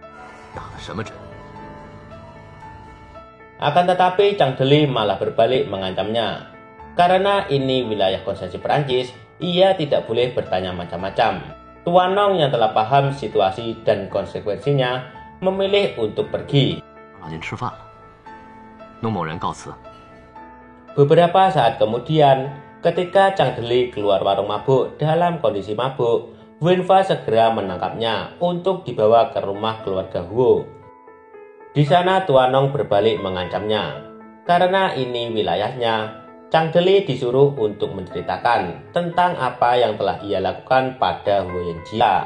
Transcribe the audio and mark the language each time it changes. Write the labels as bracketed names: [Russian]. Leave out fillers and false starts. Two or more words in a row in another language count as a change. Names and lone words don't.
[Indonesian] Akan tetapi Chang Deli malah berbalik mengancamnya. Karena ini wilayah konsensi Perancis, ia tidak boleh bertanya macam-macam. Tuan Nong yang telah paham situasi dan konsekuensinya memilih untuk pergi. [Chinese] 老金吃饭了，弄某人告辞。 [Indonesian] Beberapa saat kemudian, ketika Chang Deli keluar warung mabuk dalam kondisi mabuk, Wenfa segera menangkapnya untuk dibawa ke rumah keluarga Huo. Di sana Tuan Nong berbalik mengancamnya. Karena ini wilayahnya, Chang Deli disuruh untuk menceritakan tentang apa yang telah ia lakukan pada Huo Yanjia.